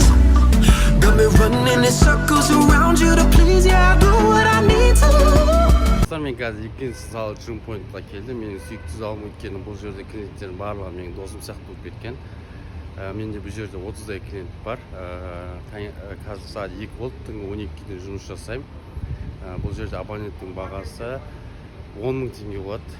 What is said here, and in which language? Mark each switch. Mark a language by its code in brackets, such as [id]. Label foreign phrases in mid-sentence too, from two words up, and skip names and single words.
[en] Got me running in circles around you to please. Yeah, I do what I need to. [kk] Мен қазір екінші зал Gym Point'қа келдім. Менің сүйікті залым өйткені бұл жерде клиенттердің барлығы менің досым сияқты болып кеткен. Менде бұл жерде 30-дай клиент бар. Қазір сағат 2 болды, түнгі 12-ден жұмыс жасаймын. Бұл жерде абоненттің бағасы 10 мың теңге болады.